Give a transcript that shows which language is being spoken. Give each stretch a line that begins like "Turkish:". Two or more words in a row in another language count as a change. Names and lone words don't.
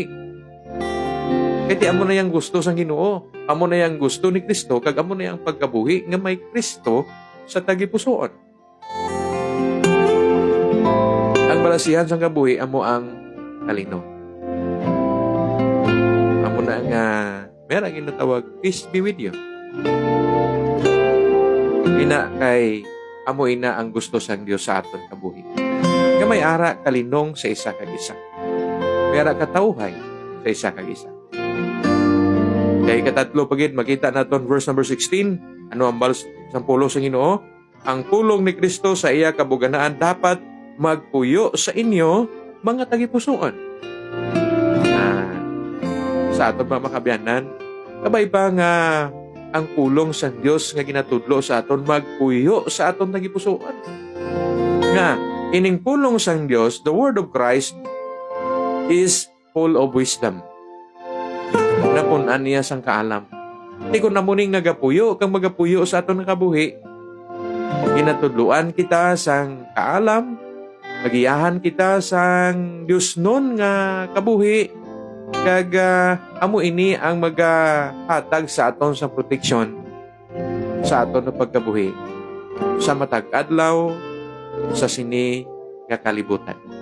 Hiligaynon: Kaya amo na yang gusto sang Ginoo, amo na yang gusto ni Kristo, kag amo na yang pagkabuhi nga may Kristo sa tagipusoon. Ang balasihan sang kabuhi amo ang kalinong. Amo na nga meron ginatawag
English: peace be with you.
Hiligaynon: Ina kay amo ina ang gusto sang Dios sa aton kabuhi. Nga may ara kalinong sa isa kag isa. May ara katawhay sa isa kag isa. Kaya katatlo pagid makita naton verse number 16, ano ang balos sang pulo sa Ginoo? ang pulong ni Kristo sa iya kabuganaan dapat magpuyo sa inyo mga tagipusoon. Sa aton mga makabiyanan, kabay ba nga ang pulong sa Dios nga ginatudlo sa aton magpuyo sa aton tagipusoon? Nga, ining pulong sang Dios,
English: the Word of Christ, is full of wisdom.
Hiligaynon: Napunan niya sang kaalam. Di ko namuning nagapuyo, kang magapuyo sa aton nakabuhi, ginatudluan kita sang kaalam, magiyahan kita sang Dios nun nga kabuhi, kag amo ini ang magahatag sa aton sa proteksyon sa aton na pagkabuhi sa matag adlaw sa sini nga kalibutan.